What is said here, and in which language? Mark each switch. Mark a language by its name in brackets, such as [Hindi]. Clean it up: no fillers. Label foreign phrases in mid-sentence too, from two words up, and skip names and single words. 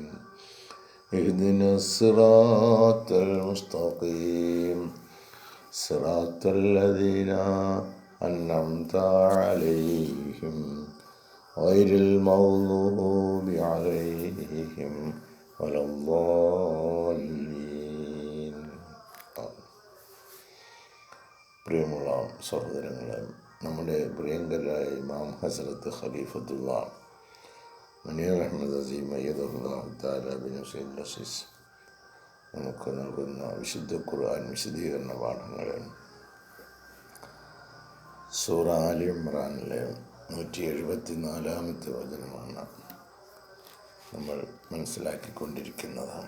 [Arabic] اهدنا الصراط المستقيم صراط الذين أنعمت عليهم غير المغضوب عليهم ولا الضالين. [Malayalam] പ്രിയമുള്ള സഹോദരങ്ങളെ, നമ്മുടെ പ്രിയങ്കരായ ഇമാം ഹസ്രത്ത് ഖലീഫത്തുള്ള മുനീർ അഹമ്മദ് അസീം [Arabic] أيده الله تعالى [Malayalam] ബിൻ ഹുസൈൻ അസീസ് നമുക്ക് നൽകുന്ന വിശുദ്ധ ഖുർആൻ വിശദീകരണ പാഠങ്ങൾ സൂറ ആലി ഇമ്രാനിലെ 174 വചനമാണ് നമ്മൾ മനസ്സിലാക്കിക്കൊണ്ടിരിക്കുന്നതാണ്.